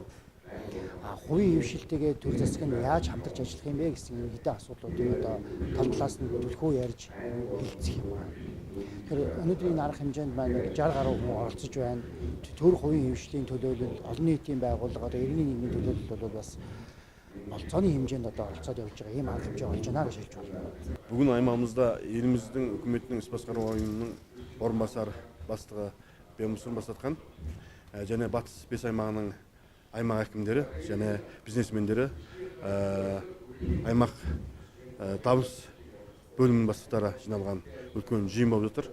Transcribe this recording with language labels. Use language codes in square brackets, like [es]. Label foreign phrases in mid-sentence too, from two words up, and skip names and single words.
[mn] Хувийн хвшилтэйгээ төр засаг нь яаж хамтарч ажиллах юм бэ гэсэн хэдэн асуудлуудыг одоо тал талаас нь түлхүү ярьж хэлцэх юм байна. Тэгэхээр өнөөдрийн арга хэмжээнд маань 60 гаруй хүн оролцож байна. Төр хувийн хвшлийн төлөөлөл, олон нийтийн байгууллага, одоо иргэний нийгмийн төлөөлөл бол бас олцооны хэмжээнд одоо оролцоод явж байгаа ийм арга хэмжээ болж байна гэж хэлж байна. [kk] Бүгін аймағымызда еліміздің үкіметінің іс басқару ұйымының орынбасар бастығы Бемұсын бастатқан және батыс 5 аймағының аймақ әкімдері және бизнесмендері аймақ табыс бөлімінің бастықтары жиналған үлкен жиын болып жатыр.